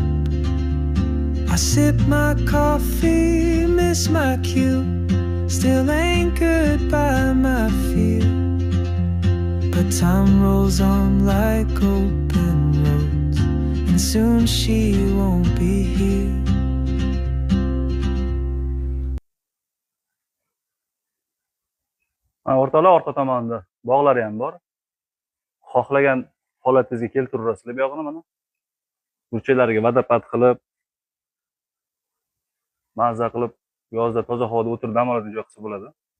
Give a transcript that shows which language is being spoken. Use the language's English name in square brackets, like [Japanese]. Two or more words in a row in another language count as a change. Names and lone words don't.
[English] I sip my coffee, miss my cue, still anchored by my fear. But time rolls on like open roads, and soon she won't be here. [Uzbek] O'rtalar orqa tomonda bog'lari ham bor. Xohlagan holatingizga keltirasizlar bu yog'ini mana. Burchalarga vodopad qilib, mazza qilib, yozda toza havoda o'tirib dam oladigan joy qilsa bo'ladi.